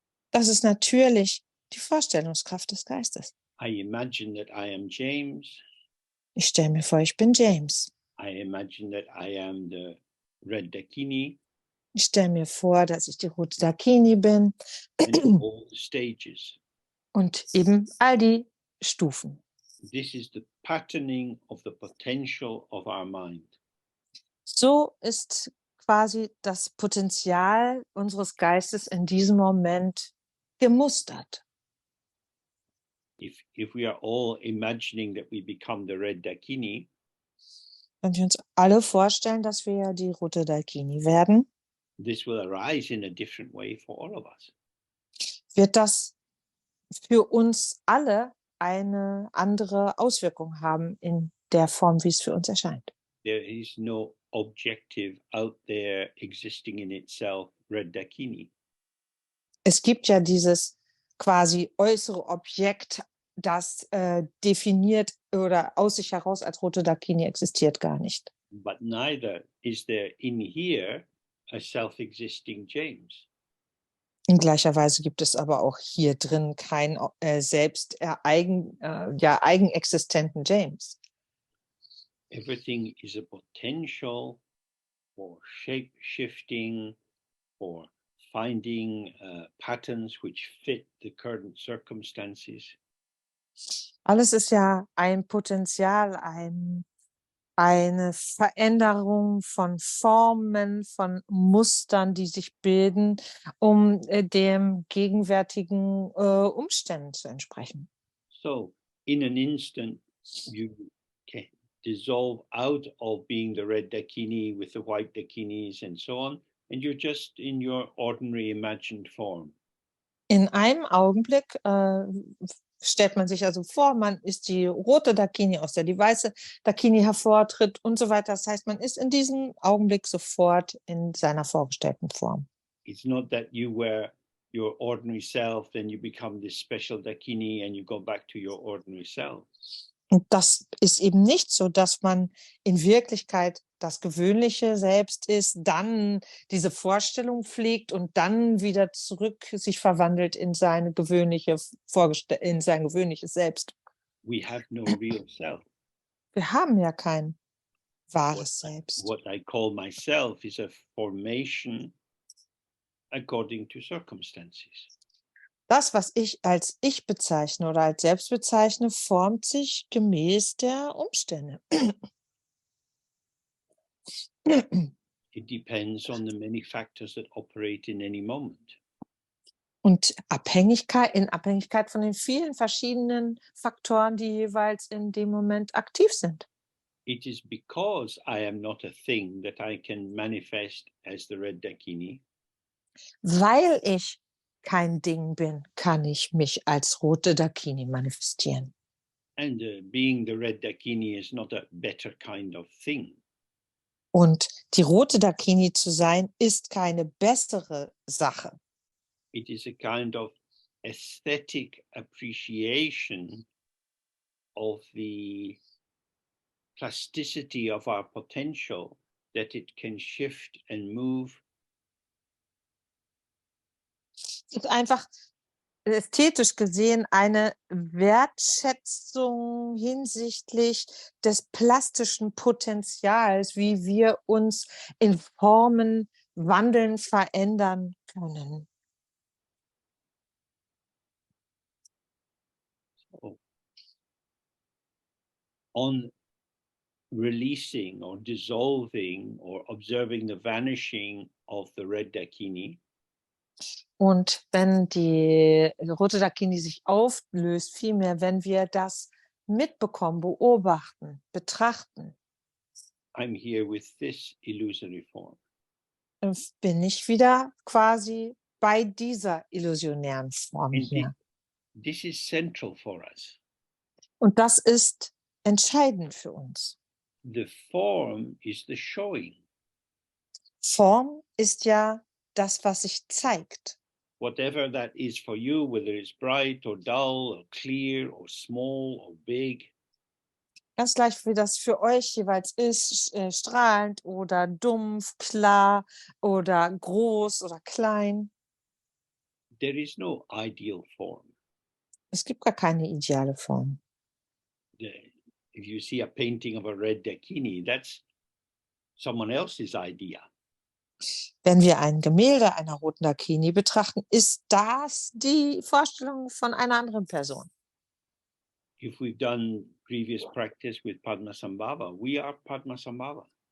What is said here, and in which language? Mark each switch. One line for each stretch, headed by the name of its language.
German: Das ist natürlich die Vorstellungskraft des Geistes.
English: I imagine that I am James.
German: Ich stelle mir vor, ich bin James.
English: I imagine that I am the red Dakini.
German: Ich stelle mir vor, dass ich die rote Dakini bin.
English: And all the stages.
German: Und eben all die Stufen.
English: This is the patterning of the potential of our mind.
German: So ist quasi das Potenzial unseres Geistes in diesem Moment gemustert.
English: If we are all imagining that we become the red Dakini,
German: Wenn wir uns alle vorstellen, dass wir die rote Dakini werden,
English: this will arise in a different way for all of us.
German: wird das für uns alle eine andere Auswirkung haben in der Form, wie es für uns erscheint.
English: There is no objective out there existing in itself, red Dakini.
German: Es gibt ja dieses quasi äußere Objekt, das definiert oder aus sich heraus als rote Dakini existiert gar nicht.
English: But neither is there in here a self-existing James.
German: In gleicher Weise gibt es aber auch hier drin keinen eigenexistenten James.
English: Everything is a potential for shape-shifting, for finding patterns which fit the current circumstances.
German: Alles ist ja ein Potenzial, eine Veränderung von Formen, von Mustern, die sich bilden, um dem gegenwärtigen Umständen zu entsprechen.
English: So, in an instant, you can dissolve out of being the red Dakini with the white Dakinis and so on, and you're just in your ordinary imagined form.
German: In einem Augenblick stellt man sich also vor, man ist die rote Dakini, aus der die weiße Dakini hervortritt und so weiter. Das heißt, man ist in diesem Augenblick sofort in seiner vorgestellten Form.
English: It's not that you were your ordinary self, then you become this special Dakini and you go back to your ordinary self.
German: Und das ist eben nicht so, dass man in Wirklichkeit das gewöhnliche Selbst ist, dann diese Vorstellung pflegt und dann wieder zurück sich verwandelt in sein gewöhnliches Selbst.
English: We have no real self.
German: Wir haben ja kein wahres Selbst.
English: What I call myself is a formation according to circumstances.
German: Das, was ich als Ich bezeichne oder als Selbst bezeichne, formt sich gemäß der Umstände.
English: It depends on the many factors that operate in any moment.
German: Und in Abhängigkeit von den vielen verschiedenen Faktoren, die jeweils in dem Moment aktiv sind.
English: It is because I am not a thing that I can manifest as the red Dakini.
German: Weil ich kein Ding bin, kann ich mich als rote Dakini manifestieren.
English: And being the red Dakini is not a better kind of thing.
German: Und die rote Dakini zu sein, ist keine bessere Sache.
English: It is a kind of aesthetic appreciation of the plasticity of our potential, that it can shift and move.
German: Es ist einfach ästhetisch gesehen eine Wertschätzung hinsichtlich des plastischen Potenzials, wie wir uns in Formen wandeln, verändern können.
English: So, on releasing or dissolving or observing the vanishing of the red Dakini,
German: Und wenn die rote Dakini sich auflöst, vielmehr, wenn wir das mitbekommen, beobachten, betrachten,
English: I'm here with this illusory form.
German: bin ich wieder quasi bei dieser illusionären Form
English: And
German: hier.
English: this is central for us.
German: Und das ist entscheidend für uns.
English: The form is the showing.
German: Form ist ja das, was sich zeigt.
English: Whatever that is for you, whether it's bright or dull or clear or small or big,
German: Ganz gleich, wie das für euch jeweils ist, strahlend oder dumpf, klar oder groß oder klein.
English: there is no ideal form.
German: Es gibt gar keine ideale Form.
English: If you see a painting of a red dakini, that's someone else's idea.
German: Wenn wir ein Gemälde einer roten Dakini betrachten, ist das die Vorstellung von einer anderen Person.
English: If we've done previous practice with Padmasambhava, we are Padmasambhava.